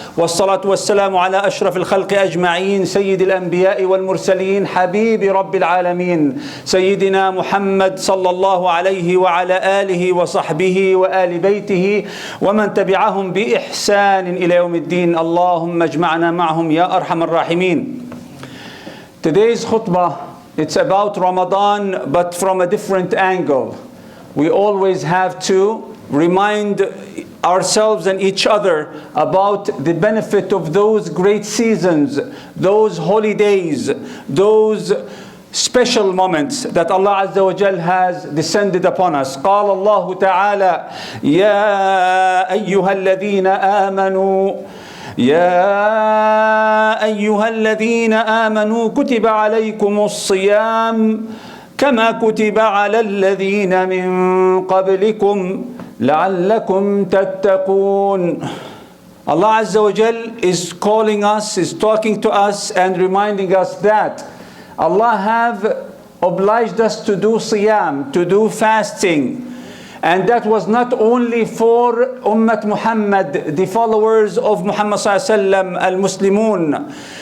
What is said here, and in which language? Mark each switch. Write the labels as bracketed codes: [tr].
[ar] والصلاة والسلام على أشرف الخلق أجمعين سيد الأنبياء والمرسلين حبيب رب العالمين سيدنا محمد صلى الله عليه وعلى آله وصحبه وآل بيته ومن تبعهم بإحسان إلى يوم الدين. اللهم اجمعنا معهم يا أرحم الراحمين. [en] Today's khutbah, it's about Ramadan, but from a different angle. We always have to remind ourselves and each other about the benefit of those great seasons, those holidays, those special moments that Allah Azza wa Jal has descended upon us. [ar] قال الله تعالى يا أيها الذين آمنوا يا أيها الذين آمنوا كتب عليكم الصيام كما كتب على الذين من قبلكم لعلكم تتقون. [en] Allah Azza wa Jal is calling us, is talking to us and reminding us that Allah have obliged us to do siyam, to do fasting. And that was not only for Ummat Muhammad, the followers of Muhammad sallallahu al-Muslimun.